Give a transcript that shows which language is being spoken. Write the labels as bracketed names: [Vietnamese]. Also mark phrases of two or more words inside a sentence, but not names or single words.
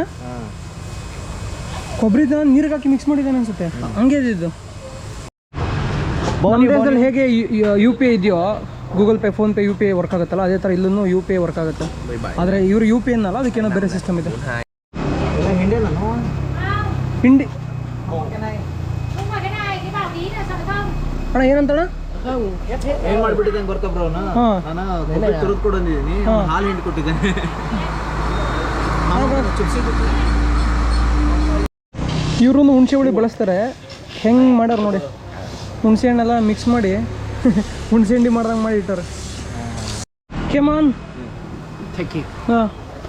[Kannada] ಹಾಂ, ಕೊಬ್ಬರಿದ ನೀರಿಗೆ ಹಾಕಿ ಮಿಕ್ಸ್ ಮಾಡಿದ್ದಾನೆ ಅನ್ಸುತ್ತೆ. ಹಂಗೆ ಇದು ನಮ್ಮ ದೇಶದಲ್ಲಿ ಹೇಗೆ UPI ಇದೆಯೋ, ಗೂಗಲ್ ಪೇ, ಫೋನ್ಪೇ, UPI ವರ್ಕ್ ಆಗುತ್ತಲ್ಲ, ಅದೇ ಥರ ಇಲ್ಲೂ UPI ವರ್ಕ್ ಆಗುತ್ತೆ. ಆದರೆ ಇವರು UPI ಅನ್ನಲ್ಲ, ಅದಕ್ಕೇನೋ ಬೇರೆ ಸಿಸ್ಟಮ್ ಇದೆ. ಹಿಂಡಿ [Vietnamese] Nhưng mà cái này cái bảo tí là sợ không? [Kannada] ಅಣ್ಣ ಏನಂತಣ್ಣ? ಏನ್ ಮಾಡ್ಬಿಟ್ಟಿದ್ದೆ ಗೊತ್ತಾ ಬ್ರೋ ನಾನು ಕೊಬ್ಬರಿ ತುರಿದು ಕೊಡಂದಿದ್ದೀನಿ ಹಾಲು ಹಿಂಡಿ ಕೊಟ್ಟಿದ್ದೇನೆ ಇವ್ರೊಂದು ಹುಣಸೆ ಹುಳಿ ಬಳಸ್ತಾರೆ ಹೆಂಗೆ ಮಾಡ್ಯಾರ ನೋಡಿ ಹುಣಸೆ ಹಣ್ಣೆಲ್ಲ ಮಿಕ್ಸ್ ಮಾಡಿ ಹುಣಸೆ ಹಿಂಡಿ ಮಾಡ್ದಂಗೆ ಮಾಡಿ ಇಟ್ಟಾರೆ ಕೆಮಾನ್ ಹಾಂ